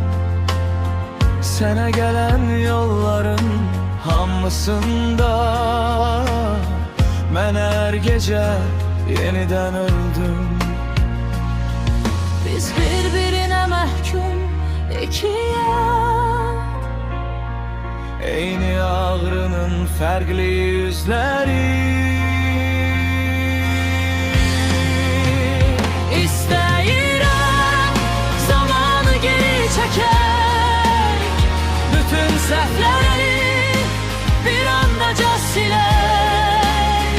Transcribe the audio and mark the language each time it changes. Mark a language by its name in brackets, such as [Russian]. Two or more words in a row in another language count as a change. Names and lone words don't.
[Turkish] Sene gelen yolların hamısında ben her gece yeniden öldüm. Biz birbirine mahkum ikiye, Eyni ağrının farklı yüzleri. [Azerbaijani] İstəyirəm zamanı geri çəkək, bütün səhvləri bir andaca silək.